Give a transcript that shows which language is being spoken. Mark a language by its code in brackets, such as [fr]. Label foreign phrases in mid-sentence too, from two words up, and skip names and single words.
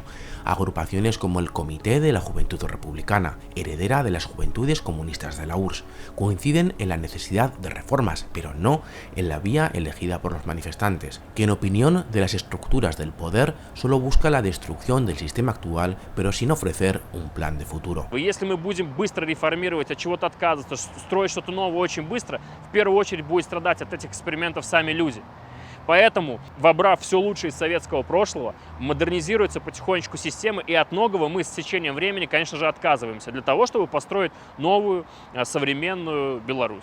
[es] Agrupaciones como el Comité de la Juventud Republicana, heredera de las Juventudes Comunistas de la URSS, coinciden en la necesidad de reformas, pero no en la vía elegida por los manifestantes, que en opinión de las estructuras del poder solo busca la destrucción del sistema actual, pero sin ofrecer un plan de futuro. [ru] Если мы будем быстро реформировать, от чего-то отказываться, строить что-то новое очень быстро, в первую очередь будут страдать от этих экспериментов сами люди. Поэтому, вобрав все лучшее из советского прошлого, модернизируется потихонечку система, и от многого мы с течением времени, конечно же, отказываемся для того, чтобы построить новую, современную Беларусь.